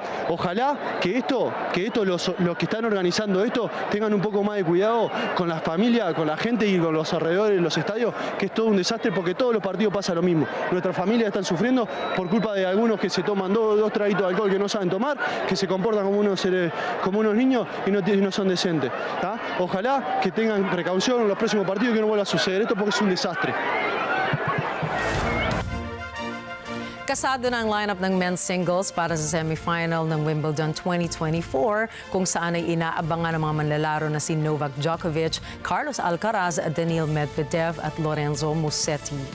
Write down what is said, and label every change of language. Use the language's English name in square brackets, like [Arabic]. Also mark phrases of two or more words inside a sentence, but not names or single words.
[Spanish] Ojalá que los que están organizando esto tengan un poco más de cuidado con las familias, con la gente y con los alrededores de los estadios, que es todo un desastre porque todos los partidos pasa lo mismo. Nuestras familias están sufriendo por culpa de algunos que se toman 2, traguitos de alcohol que no saben tomar, que se comportan como unos niños y no son decentes. ¿Tá? Ojalá que tengan precaución en los próximos partidos, que no vuelva a suceder esto porque es un desastre. [Filipino] Kasado na ang lineup ng [English] men's singles [Filipino] para sa semifinal ng Wimbledon 2024 kung saan ay inaabangan ng mga manlalaro na si Novak Djokovic, Carlos Alcaraz, Daniil Medvedev at Lorenzo Musetti.